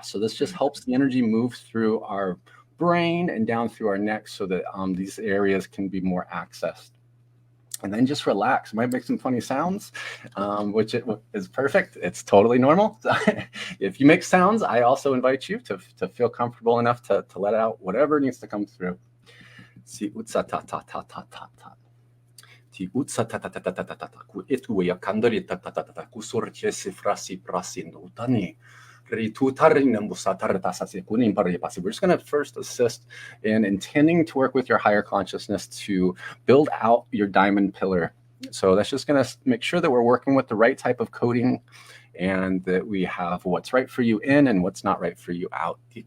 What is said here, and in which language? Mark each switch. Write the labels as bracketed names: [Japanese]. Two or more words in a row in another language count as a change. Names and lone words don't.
[English] So this just helps the energy move through our brain and down through our neck, so that these areas can be more accessed. And then just relax. It might make some funny sounds, which is perfect. It's totally normal. If you make sounds, I also invite you to feel comfortable enough to let out whatever needs to come through. See, utsa ta ta ta ta ta ta. Utsa ta ta ta ta ta ta ta ku etu ya kandari ta ta ta ta ku sorchesi frasi prasindo tani ritutarina musatarta sasi kunin paripasi. We're just going to first assist in intending to work with your higher consciousness to build out your diamond pillar. So that's just going to make sure that we're working with the right type of coding, and that we have what's right for you in and what's not right for you out.